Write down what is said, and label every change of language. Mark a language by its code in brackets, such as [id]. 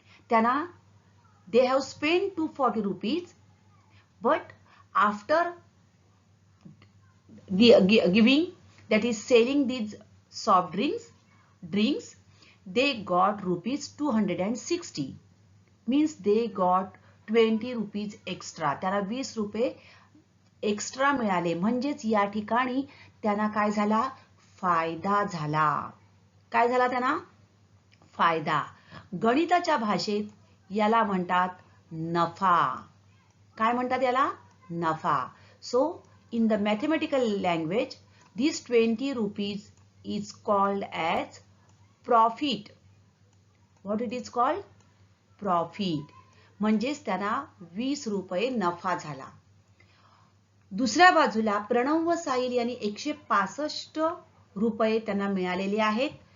[mr] त्यांना [en] they have spent 240 rupees, but after giving, that is selling these soft drinks, they got ₹260. Means they got 20 rupees extra. [mr] त्यांना 20 रुपये extra मिळाले, म्हणजेच या ठिकाणी त्यांना काय झाला? फायदा झाला। काय झाला त्यांना? फायदा। गणिताच्या भाषेत याला म्हणतात नफा. काय म्हणतात याला? नफा. [en] So in the mathematical language, this 20 rupees is called as profit. What it is called? Profit. [mr] म्हणजेच त्यांना 20 रुपये नफा झाला. दुसऱ्या बाजूला प्रणव व साहिल यांनी 165 रुपये त्यांना मिळालेले आहेत.